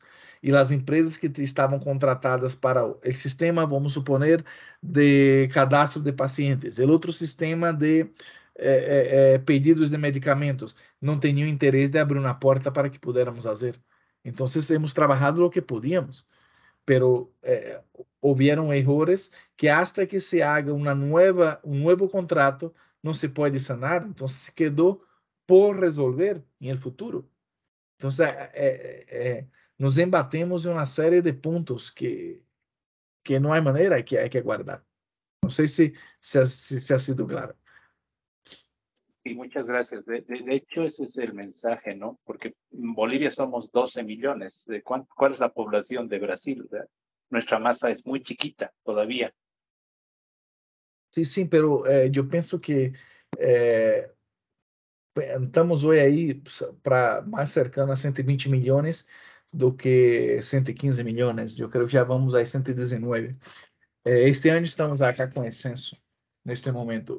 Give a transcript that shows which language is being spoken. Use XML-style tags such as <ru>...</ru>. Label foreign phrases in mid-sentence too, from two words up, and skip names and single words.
<pt>E as empresas que estavam contratadas para o sistema, vamos suponer, de cadastro de pacientes, o outro sistema de pedidos de medicamentos, não tinham interesse de abrir uma porta para que pudéssemos fazer. Então, hemos trabalhado o que podíamos, pero houveram erros que</pt> <es>hasta que se haga</es> <pt>um novo contrato não se pode sanar, então se quedou por resolver em el futuro. Então, nos embatemos em uma série de pontos que não há maneira, que há que guardar. Não sei se</pt> <es>ha sido</es> <pt>claro.</pt> <es>Sí, muchas gracias. De hecho, ese es el mensaje, ¿no? Porque en Bolivia somos 12 millones. ¿Cuál es la población de Brasil? O sea, nuestra masa es muy chiquita todavía.</es> <pt>Sim, pero eu penso que estamos hoje aí para mais cercano a 120 milhões do que 115 milhões. Eu creio que já vamos a 119. Este ano estamos acá com excesso neste momento.</pt>